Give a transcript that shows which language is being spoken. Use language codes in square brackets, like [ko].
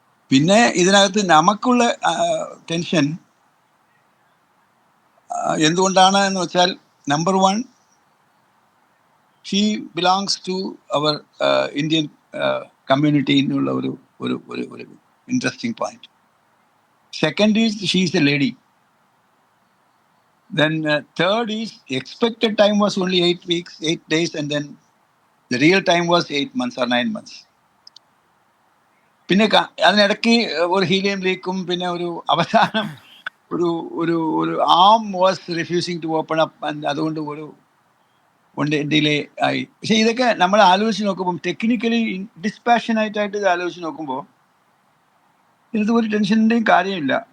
[ml] പിന്നെ ഇതിനകത്ത് നമുക്കുള്ള ടെൻഷൻ എന്തുകൊണ്ടാണ് എന്ന് വെച്ചാൽ, number 1, [en] she belongs to our Indian community [ml] എന്നുള്ള ഒരു interesting point. [en] Second is, she is a lady. Then third is, expected time was only 8 weeks, 8 days, and then the real time was 8 months or 9 months. [ml] പിന്നെ അതിനിടയ്ക്ക് ഒരു helium ലീക്കും, പിന്നെ ഒരു അവസാനം ഒരു [en] um was refusing to open up, [ml] അതുകൊണ്ട് ഒരു delay ആയി. പക്ഷെ ഇതൊക്കെ നമ്മൾ ആലോചിച്ച് നോക്കുമ്പോൾ, ടെക്നിക്കലി ഡിസ്പാഷനായിട്ടായിട്ട് ഇത് ആലോചിച്ച് നോക്കുമ്പോൾ ഇത് ഒരു ടെൻഷൻ്റെയും കാര്യമില്ല.